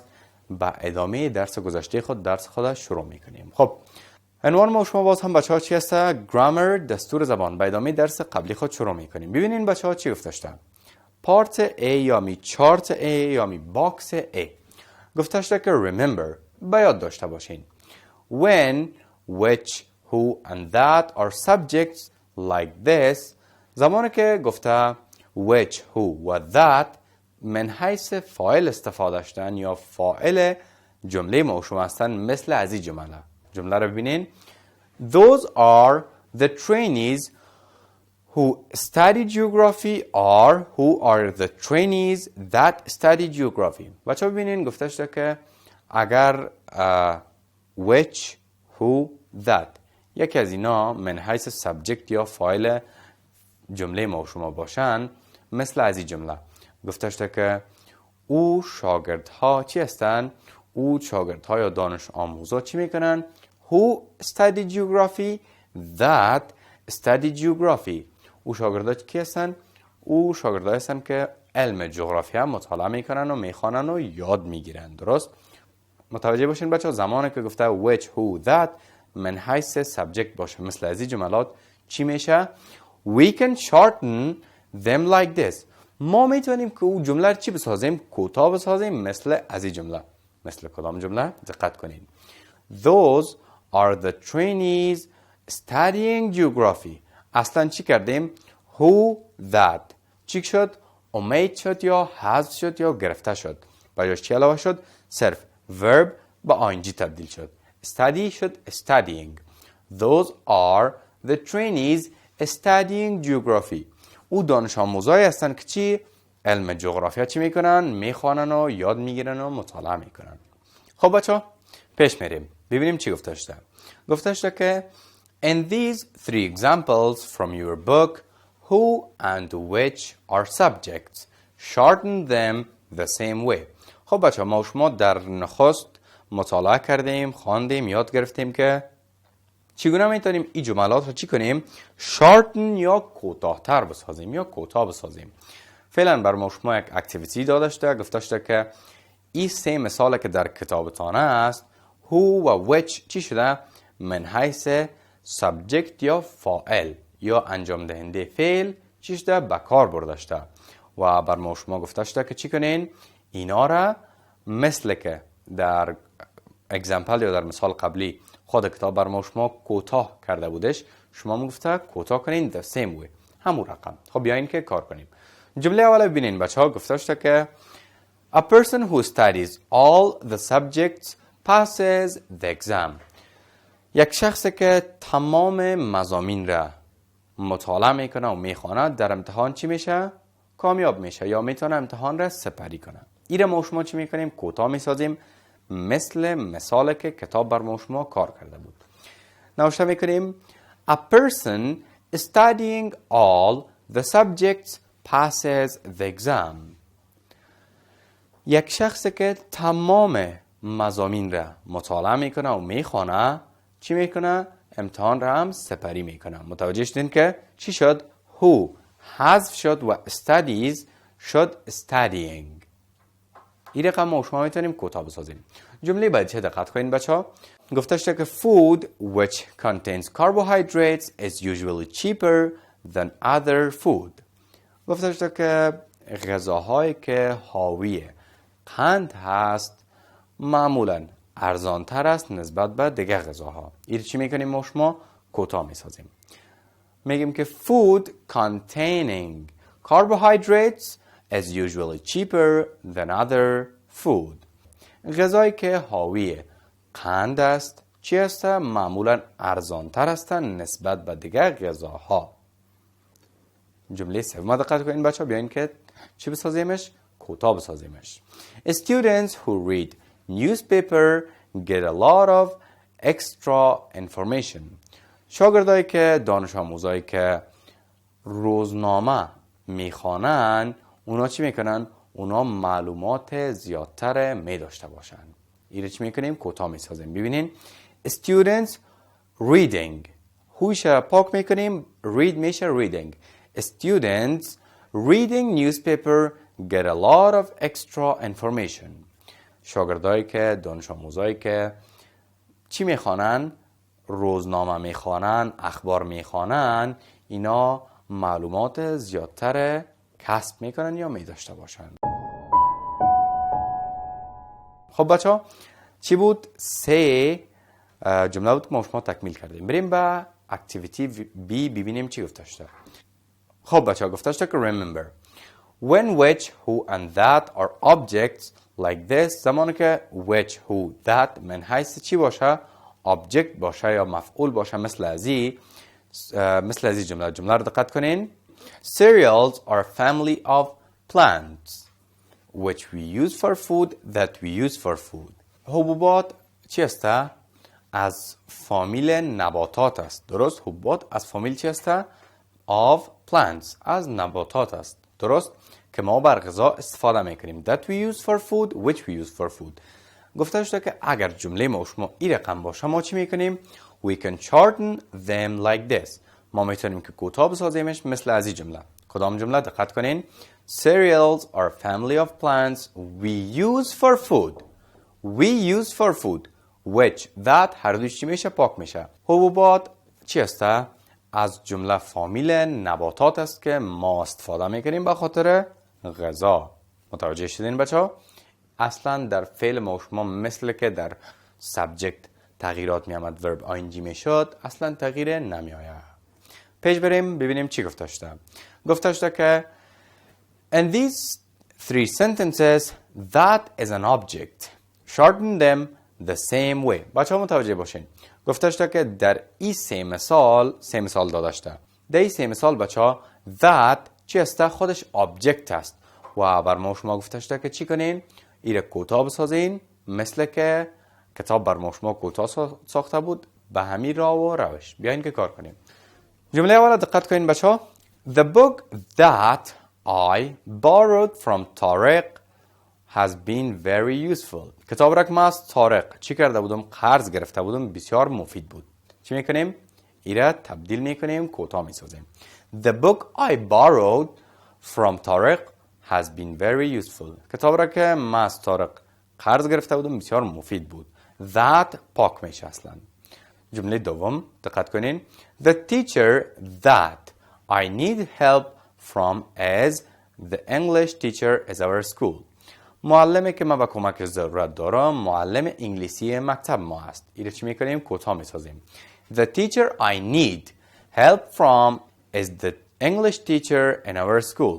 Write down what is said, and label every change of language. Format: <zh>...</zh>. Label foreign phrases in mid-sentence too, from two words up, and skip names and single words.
<fa>با ادامه درس گذشته خود درس خود شروع میکنیم. خب عنوان ما شما باز هم بچه ها چی هست؟ grammar، دستور زبان. با ادامه درس قبلی خود شروع میکنیم. ببینین بچه ها چی گفته شده. پارت A یا می چارت A یا می باکس A گفته شده که remember، باید داشته باشین.</fa> <en>when, which, who and that are subjects like this.</en> <fa>زمانی که گفته</fa> <en>which, who</en> <fa>و that من حیث فاعل استفاده شدن یا فاعل جمله موشوم هستن، مثل از این جمله رو ببینین.</fa> <en>Those are the trainees who study geography or who are the trainees that study geography.</en> <fa>بچه ببینین گفته شده که اگر</fa> <en>which, who, that</en> <fa>یکی از اینا من حیث subject یا فاعل جمله موشوم باشن، مثل از این جمله گفته شده که او شاگردها چی هستن؟ او شاگردها یا دانش آموزا چی میکنن؟</fa> <en>Who study geography, that study geography.</en> <fa>او شاگردها کی هستن؟ او شاگردها هستن که علم جغرافیا مطالعه میکنن و میخوانن و یاد میگیرن. درست؟ متوجه باشین بچه ها، زمانی که گفته</fa> <en>which, who, that</en> <fa>من حیث subject باشه مثل از این جملات چی میشه؟</fa> <en>We can shorten them like this.</en> <fa>ما میتونیم که او جمله چی بسازیم؟ کوتاه بسازیم مثل از این جمله. مثل کدام جمله؟ دقت کنین.</fa> <en>Those are the trainees studying geography.</en> <fa>اصلا چی کردیم؟</fa> <en>who, that</en> <fa>چی شد؟ امید شد یا حذف شد یا گرفته شد. بجاش چی علاوه شد؟ صرف verb با ING تبدیل شد.</fa> <en>study شد studying. Those are the trainees studying geography.</en> <fa>او دانش آموزایی هستن که چی؟ علم جغرافیا چی میکنن؟ میخوانن و یاد میگیرن و مطالعه میکنن. خب بچه پیش میریم ببینیم چی گفته شده. گفته شده که</fa> <en>in these three examples from your book, who and which are subjects. Shorten them the same way.</en> <fa>خب بچه ما و شما در نخست مطالعه کردیم، خواندیم، یاد گرفتیم که چگونه میتونیم این جملات رو چی کنیم؟ شارتن یا کوتاه‌تر بسازیم یا کوتاه بسازیم. فعلا بر ما شما یک اکتیویتی داده شده، گفته شده که این سه مثال که در کتابتانه است who و which چی شده؟ من حیث سابجکت یا فاعل یا انجام دهنده فعل چی شده؟ به کار برده شده و بر ما شما گفته شده که چی کنین؟ اینا را مثل که در اگزمپل یا در مثال قبلی خود کتاب بر ما شما کوتاه کرده بودش، شما میگفته کوتاه کنین</fa> <en>the same way،</en> <fa>همون رقم. خب بیاین که کار کنیم. جمله اول ببینین بچه ها. گفته شده که</fa> <en>a person who studies all the subjects passes the exam.</en> <fa>یک شخصی که تمام مضامین را مطالعه میکنه و میخواند در امتحان چی میشه؟ کامیاب میشه یا میتونه امتحان را سپری کنه. این را ما شما چی میکنیم؟ کوتاه میسازیم مثل مثالی که کتاب بر ما شما کار کرده بود. نوشته میکنیم</fa> <en>a person studying all the subjects passes the exam.</en> <fa>یک شخصی که تمام مضامین را مطالعه میکنه و میخوانه چی میکنه؟ امتحان را هم سپری میکنه. متوجه شدین که چی شد؟ who حذف شد و studies شد studying. این رقم ما شما میتونیم کوتاه بسازیم. جمله بعد چه دقت کنین بچه ها. گفته شده که</fa> <en>food which contains carbohydrates is usually cheaper than other food.</en> <fa>گفته شده که غذاهایی که حاوی قند هست معمولا ارزانتر است نسبت به دیگه غذاها. این چی میکنیم ما شما؟ کوتاه میسازیم. میگیم که</fa> <en>food containing carbohydrates is usually cheaper than other food.</en> <fa>غذایی که حاوی قند است چی است؟ معمولا ارزانتر است نسبت به دیگر غذاها. جمله سوم دقت کنین بچه ها. بیاین که چی بسازیمش؟ کوتاه بسازیمش.</fa> <en>Students who read newspaper get a lot of extra information.</en> <fa>شاگردایی که دانش آموزایی که روزنامه میخوانن اونا چی میکنن؟ اونا معلومات زیادتر می داشته باشن. این رو چی میکنیم؟ کوتاه میسازیم. ببینین</fa> <en>students reading</en> <fa>هوش پاک میکنیم read میشه reading.</fa> <en>Students reading newspaper get a lot of extra information.</en> <fa>شاگردایی که دانش آموزایی که چی میخوانن؟ روزنامه میخوانن، اخبار میخوانن، اینا معلومات زیادتر کسب میکنن یا میداشته باشن. خب بچه ها چی بود؟ سه جمله بود که ما شما تکمیل کردیم. بریم به اکتیویتی بی ببینیم چی گفته شده. خب بچه ها گفته شده که</fa> <en>remember when, which, who and that are objects like this.</en> <fa>زمانی که</fa> <en>which, who, that</en> <fa>من حیث چی باشه؟ object باشه یا مفعول باشه. مثل ازی جمله رو دقت کنین.</fa> <en>Cereals are a family of plants which we use for food that we use for food.</en> <fa>حبوبات چی است؟ از فامیل نباتات است. درست؟ حبوبات از فامیل چی است؟</fa> <en>of plants</en> <fa>از نباتات است. درست؟ که ما بر غذا استفاده میکنیم.</fa> <en>That we use for food, which we use for food.</en> <fa>گفته شده که اگر جمله ما شما این رقم باشه ما چی میکنیم؟</fa> <en>We can shorten them like this.</en> <fa>ما میتونیم که کوتاه بسازیمش مثل از این جمله. کدام جمله؟ دقت کنین.</fa> <en>Cereals are a family of plants we use for food. We use for food. Which, that</en> <fa>هر دوش چی میشه؟ پاک میشه. حبوبات چی است؟ از جمله فامیل نباتات است که ما استفاده میکنیم به خاطر غذا. متوجه شدین بچه ها؟ اصلا در فعل ما شما مثل که در سابجکت تغییرات میامد ورب آینجی میشد اصلا تغییر نمیآید. پیش بریم ببینیم چی گفته شده. گفته شده که</fa> <en>in these three sentences that is an object. Shorten them the same way.</en> <fa>بچه ها متوجه باشین. گفتش که در این سه مثال داداشته. در این سه مثال بچه ها that چی است؟ خودش object است. و بر ما شما گفتش که چی کنین؟ ایره کوتاه بسازین، مثل که کتاب بر ما شما کوتاه ساخته بود، به همین راه و روش. بیاین که کار کنیم. جمله اول دقت کنین بچه ها.</fa> <en>The book that I borrowed from طارق has been very useful.</en> <fa>کتاب را که ما از طارق چی کرده بودم؟ قرض گرفته بودم، بسیار مفید بود. چی میکنیم؟ ایره تبدیل میکنیم، کوتاه میسازیم.</fa> <en>The book I borrowed from طارق has been very useful.</en> <fa>کتاب را که ما از طارق قرض گرفته بودم، بسیار مفید بود. That پاک میشه اصلا. جمله دوم دقت کنین.</fa> <en>The teacher that I need help from is the English teacher at our school.</en> <fa>معلمی که ما با کمک ضرورت دارم معلم انگلیسی مکتب ما است. اینو چی میکنیم؟ کوتاه میسازیم.</fa> <en>The teacher I need help from is the English teacher in our school.</en>